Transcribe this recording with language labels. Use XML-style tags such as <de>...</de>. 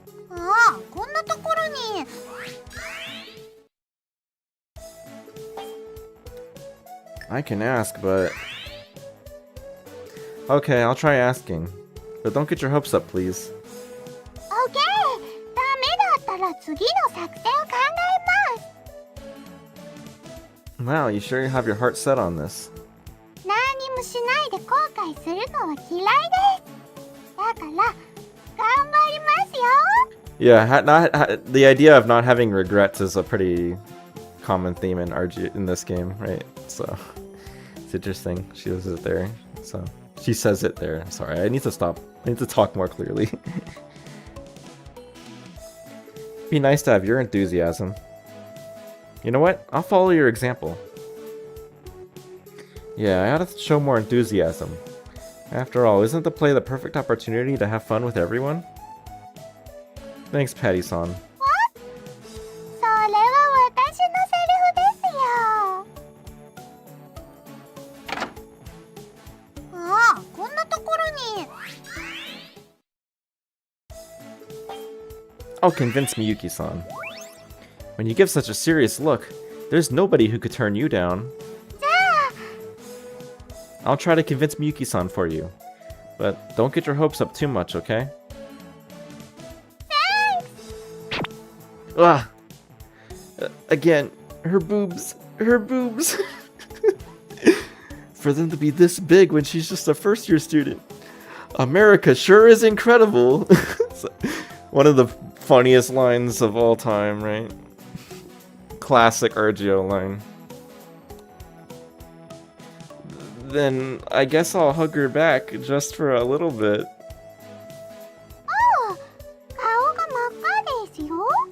<ja>ああ、こんなところに。</ja> <en>I can ask, but... Okay, I'll try asking. But don't get your hopes up, please.</en> <ja>オッケー。ダメだったら次の作戦を考えます。</ja> <en>Wow, you sure you have your heart set on this?</en> <ja>何もしないで後悔するのは嫌いです。だから頑張りますよ。</ja> <en>Yeah, the idea of not having regrets is a pretty common theme in RG in this game, right? So it's interesting. She says it there. So she says it there. Sorry, I need to stop. I need to talk more clearly. Be nice to have your enthusiasm. You know what? I'll follow your example. Yeah, I ought to show more enthusiasm. After all, isn't the play the perfect opportunity to have fun with everyone? Thanks, Patty-san.</en> <ja>それは私のセリフですよ。ああ、こんなところに。</ja> <en>Oh, convince Miyuki-san. When you give such a serious look, there's nobody who could turn you down.</en> <ja>じゃあ、</ja> <en>I'll try to convince Miyuki-san for you. But don't get your hopes up too much, okay? Ah! Again, her boobs. Her boobs. For them to be this big when she's just a first-year student. America sure is incredible. One of the funniest lines of all time, right? Classic RGO line. Then I guess I'll hug her back just for a little bit.</en> <ja>ああ、顔が真っ赤ですよ。</ja>